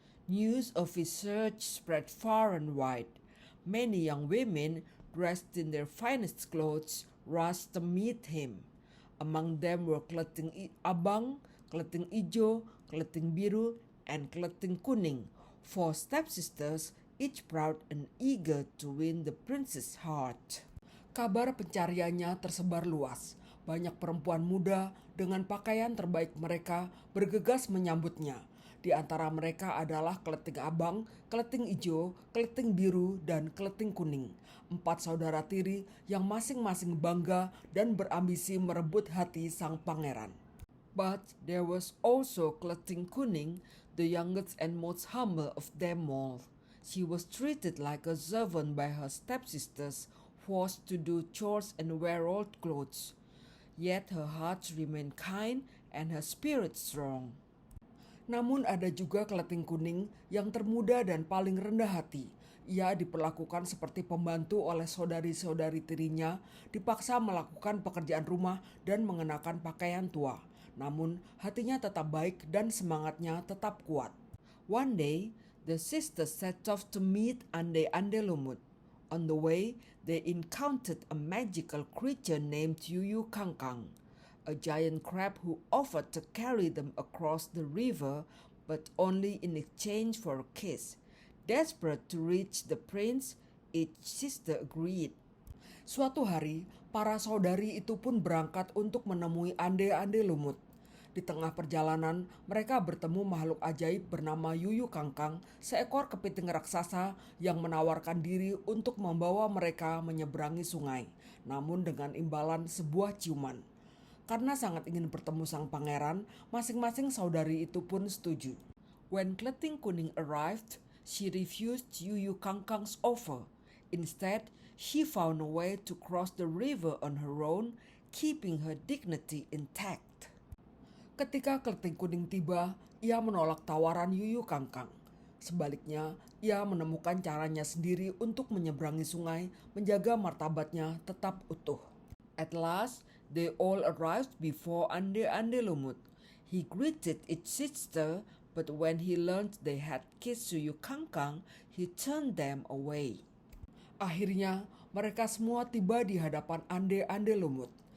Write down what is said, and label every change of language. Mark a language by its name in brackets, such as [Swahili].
[English] News of his search spread far and wide. Many young women, dressed in their finest clothes, rushed to meet him. Among them were Kleting Abang, Kleting Ijo, Kleting Biru, and Kleting Kuning, four stepsisters, each proud and eager to win the prince's heart. [Indonesian] Kabar pencariannya tersebar luas. Banyak perempuan muda dengan pakaian terbaik mereka bergegas menyambutnya. Di antara mereka adalah Kleting Abang, Kleting Ijo, Kleting Biru, dan Kleting Kuning. 4 saudara tiri yang masing-masing bangga dan berambisi merebut hati sang pangeran. [English] But there was also Kleting Kuning, the youngest and most humble of them all. She was treated like a servant by her stepsisters, forced to do chores and wear old clothes. Yet her heart remained kind and her spirit strong. [Indonesian] Namun ada juga Kleting Kuning yang termuda dan paling rendah hati. Ia diperlakukan seperti pembantu oleh saudari-saudari tirinya, dipaksa melakukan pekerjaan rumah dan mengenakan pakaian tua. Namun hatinya tetap baik dan semangatnya tetap kuat. [English] One day, the sisters set off to meet Ande-Ande Lumut. On the way, they encountered a magical creature named Yuyu Kangkang, a giant crab who offered to carry them across the river, but only in exchange for a kiss. Desperate to reach the prince, each sister agreed. [Indonesian] Suatu hari, para saudari itu pun berangkat untuk menemui Ande-Ande Lumut. Di tengah perjalanan, mereka bertemu makhluk ajaib bernama Yuyu Kangkang, seekor kepiting raksasa yang menawarkan diri untuk membawa mereka menyeberangi sungai, namun dengan imbalan sebuah ciuman. Karena sangat ingin bertemu sang pangeran, masing-masing saudari itu pun setuju. [English] When Kleting Kuning arrived, she refused Yuyu Kangkang's offer. Instead, she found a way to cross the river on her own, keeping her dignity intact. [Indonesian] Ketika Kleting Kuning tiba, ia menolak tawaran Yuyu Kangkang. Sebaliknya, ia menemukan caranya sendiri untuk menyeberangi sungai, menjaga martabatnya tetap utuh. [English] At last, they all arrived before Ande-Ande Lumut. He greeted each sister, but when he learned they had kissed Yuyu Kangkang, he turned them away. [Indonesian] Akhirnya, mereka semua tiba di hadapan Ande-Ande Lumut.